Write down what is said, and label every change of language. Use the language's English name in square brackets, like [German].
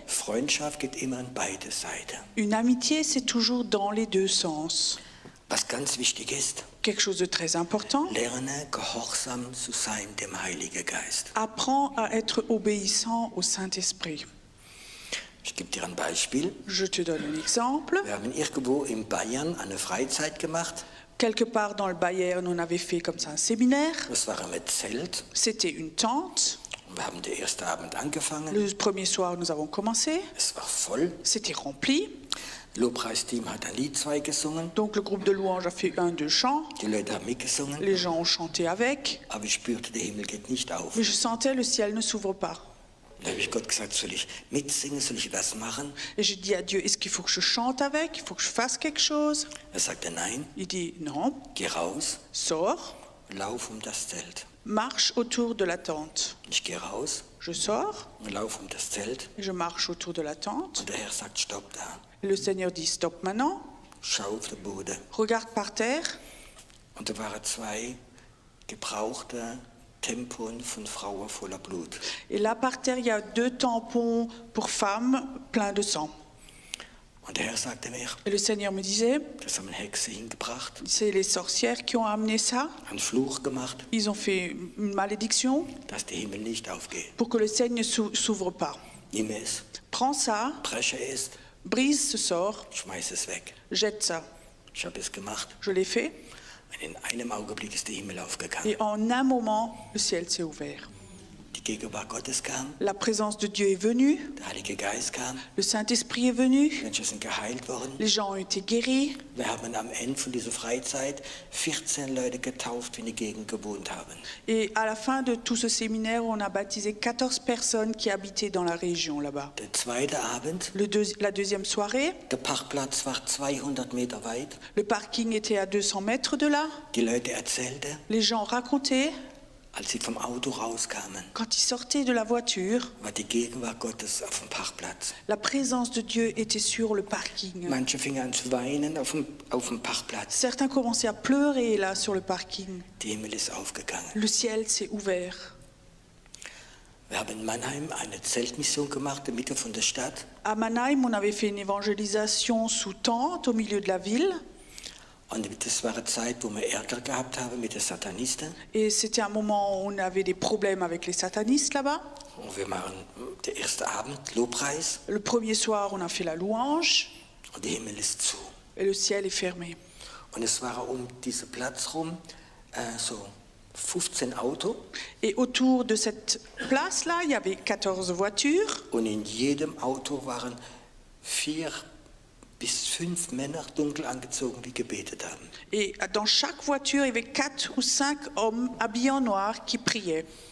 [German] Freundschaft geht immer an beide Seiten. [French] Une amitié, c'est toujours dans les deux sens. [German] Was ganz wichtig ist, [French] Quelque chose de très important. [German] lerne gehorsam zu sein dem Heiligen Geist. [French] Apprends à être obéissant au Saint-Esprit. [German] Ich gebe dir ein Beispiel. [French] Je te donne un exemple. [German] Wir haben irgendwo in Bayern eine Freizeit gemacht. [French] Quelque part dans le Bayern, on avait fait comme ça un séminaire. [German] Das war mit Zelt. [French] C'était une tente. [German] Und wir haben den ersten Abend angefangen. [French] Le premier soir, nous avons commencé. [German] Es war voll. [French] C'était rempli. [German] Lobpreisteam hat ein Lied 2 gesungen. [French] Donc le groupe de louanges a fait 2 chants. [German] Die Leute haben mitgesungen. [French] Les gens ont chanté avec. [German] Aber ich spürte, der Himmel geht nicht auf. [French] Mais je sentais le ciel ne s'ouvre pas. [German] Da habe ich Gott gesagt, soll ich mitsingen, soll ich was machen? [French] Et j'ai dit à Dieu, est-ce qu'il faut que je chante avec? Il faut que je fasse quelque chose? [German] Er sagte, nein, [French] Il dit, non, [German] geh raus, [French] sors, [German] lauf das Zelt. [French] marche autour de la tente. [German] Ich gehe raus [French] Je sors [German] und lauf das Zelt. [French] et je marche autour de la tente. [German] Und der Herr sagt, stopp da. [French] Le Seigneur dit, stop maintenant, [German] Schau auf den Boden. [French] regarde par terre. [German] Und da waren 2 gebrauchte Tampons von Frauen voller Blut. [French] Et là, par terre, il y a 2 tampons pour femmes pleins de sang. [German] Und der Herr sagte mir, [French] Et le Seigneur me disait, [German] das haben Hexe hingebracht, [French] c'est les sorcières qui ont amené ça. [German] einen Fluch gemacht, [French] Ils ont fait une malédiction [German] dass der Himmel nicht aufgeht. [French] pour que le ciel ne s'ouvre pas. [German] Nimm es, [French] Prends ça, [German] breche es, [French] brise ce sort, [German] schmeiß es weg. [French] jette ça. [German] Ich habe es gemacht. [French] Je l'ai fait. [German] Und in einem Augenblick ist der Himmel aufgegangen. [French] Et en un moment, le ciel s'est ouvert. [German] Die Gegenwart Gottes kam, [French] La présence de Dieu est venue, [German] der Heilige Geist kam, [French] le Saint-Esprit est venu, [German] Menschen sind geheilt worden. [French] les gens ont été guéris. [German] Wir haben am Ende von dieser Freizeit 14 Leute getauft, die in der Gegend gewohnt haben. [French] Et à la fin de tout ce séminaire, on a baptisé 14 personnes qui habitaient dans la région là-bas. [German] Der zweite Abend, [French] La deuxième soirée, [German] der Parkplatz war 200 Meter weit. [French] le parking était à 200 mètres de là. [German] Die Leute erzählten, [French] Les gens racontaient, [German] als sie vom Auto rauskamen, [French] quand ils sortaient de la voiture, [German] war die Gegenwart Gottes auf dem Parkplatz. [French] la présence de Dieu était sur le parking. [German] Manche fingen an zu weinen auf dem Parkplatz. [French] Certains commençaient à pleurer là sur le parking. [German] Der Himmel ist aufgegangen. [French] Le ciel s'est ouvert. [German] Wir haben in Mannheim eine Zeltmission gemacht, in der Mitte von der Stadt. [French] À Mannheim, on avait fait une évangélisation sous tente au milieu de la ville. [German] Und das war eine Zeit, wo wir Ärger gehabt haben mit den Satanisten. [French] Et c'était un moment où on avait des problèmes avec les satanistes là-bas. [German] Und wir machen den ersten Abend Lobpreis [French] Le premier soir, on a fait la louange [German] und der Himmel ist zu. [French] et le ciel est fermé. [German] Und es waren um diesen Platz rum so 15 Autos. [French] Et autour de cette place-là, il y avait 14 voitures. [German] Und in jedem Auto waren 4 bis 5 Männer dunkel angezogen, die gebetet haben. [French] Et dans chaque voiture, il y avait 4 ou 5 hommes habillés en noir qui priaient.